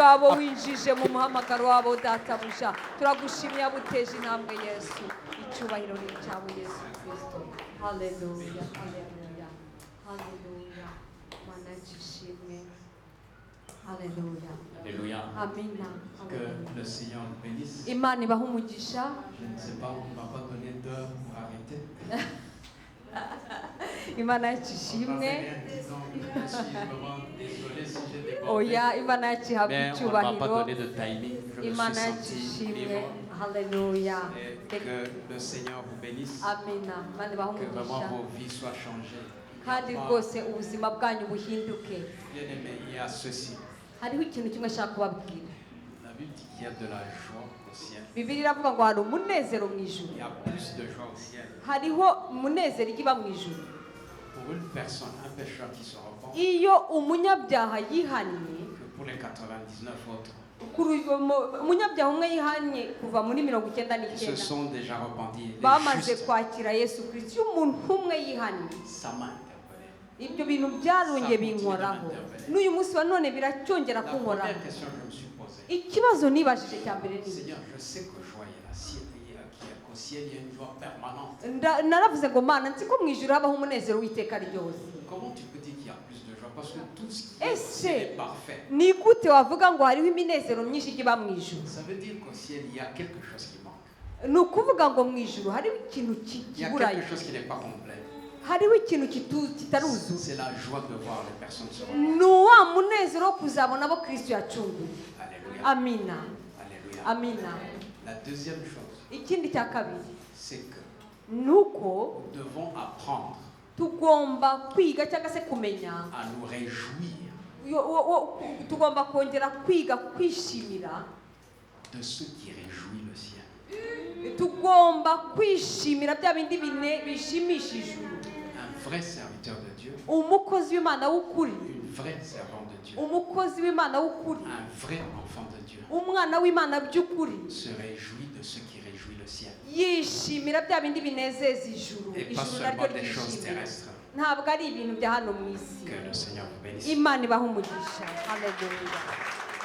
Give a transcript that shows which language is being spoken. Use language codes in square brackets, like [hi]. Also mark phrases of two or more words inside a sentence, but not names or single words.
[fr] Hallelujah, hallelujah, hallelujah. Hallelujah. Alléluia. [rw] Amina. [fr] Que le Seigneur nous bénisse. [rw] Imana ibahe umugisha. [fr] Je ne sais pas, on ne m'a pas donné d'heure pour arrêter. [rw] Imana yacu ishimwe. [fr] Je suis vraiment désolé si j'ai débordé. [rw] Oya, Imana yacu ihabwa [fr] Mais on ne m'a pas [rw] icyubahiro. [fr] donné de timing. Je me [rw] Imana [fr] suis [rw] yacu [fr] senti [rw] ishimwe. [fr] libre. [rw] haleluya [fr] Et que le Seigneur vous bénisse. [rw] amina mani baho [fr] Que vraiment [rw] umugisha [fr] vos vies soient changées. [rw] kandi rwose ubuzima bwanyu buhinduke. [fr] Bien aimé, il y a ceci. [rw] Hariho ikintu kimwe nshaka kubabwira. [fr] La Bible dit qu'il y a de la joie au ciel. [rw] Bibiliya iravuga ngo hari umunezero mu ijuru. [fr] Il y a plus de joie au ciel. [rw] Hariho umunezero iba mu ijuru. [fr] Pour une personne, un pécheur qui se repent, [rw] Iyo umunyabyaha yihannye, [fr] que pour les 99 autres, [rw] umunyabyaha umwe yihannye kuva muri [fr] qui se [rw] 99 [fr] sont déjà repentis. Les [rw] bamaze [fr] justes, [rw] kwakira Yesu Kristo. Iyo umuntu umwe yihannye, [fr] ça m'a interpellé. [rw] ibyo bintu byarongeye binkoraho, n'uyu munsi wa none biracyongera [fr] La [rw] kunkoraho. [fr] première question que je me suis posée, [rw] Ikibazo nibajije cya mbere ni [fr] Seigneur, je sais que joie il y a la ciel, qu'au ciel il y a une joie permanente. [rw] naravuze ngo Mana nzi ko mu ijuru habaho umunezero w'iteka ryose. [fr] Comment tu peux dire qu'il y a plus de joie? Parce que tout ce qui est au [rw] Ese [fr] ciel est parfait. [rw] ni gute wavuga ngo hariho iminezero myinshi iba mu ijuru? [fr] Ça veut dire qu'au ciel il y a quelque chose qui manque. [rw] Ni ukuvuga ngo mu ijuru hariho ikintu [fr] Il y a [rw] kiburayo, [fr] quelque chose qui n'est pas complet. [rw] hariho ikintu kitaruzuye. [fr] C'est la joie de voir les personnes se repentir. [rw] Ni wa munezero wo kuzabona abo Kristo yacunguye. [fr] Alléluia. [rw] Amina [fr] Alléluia. [rw] amina. [fr] La deuxième chose, [rw] Ikindi cya kabiri [fr] c'est que [rw] ni uko [fr] nous devons apprendre [rw] tugomba kwiga cyangwa se kumenya, [fr] à nous réjouir [rw] tugomba kongera kwiga kwishimira, [fr] de ce qui réjouit le ciel. [rw] tugomba kwishimira bya bindi bishimisha ijuru. [fr] Un vrai serviteur de Dieu, [rw] Umukozi w'Imana w'ukuri, [fr] une vraie servante de Dieu, [rw] umukozi w'Imana w'ukuri, [fr] un vrai enfant de Dieu [rw] umwana w'Imana by'ukuri [fr] se réjouit de ce qui réjouit le ciel. [rw] yishimira bya bindi binezeza ijuru. [fr] Et pas [rw] Ijuru [fr] seulement [rw] naryo [fr] des choses [rw] ryishimira, [fr] terrestres. [rw] ntabwo ari ibintu bya hano mu isi. [fr] Que le Seigneur vous bénisse. [rw] Imana ibaha umugisha. Haleluya.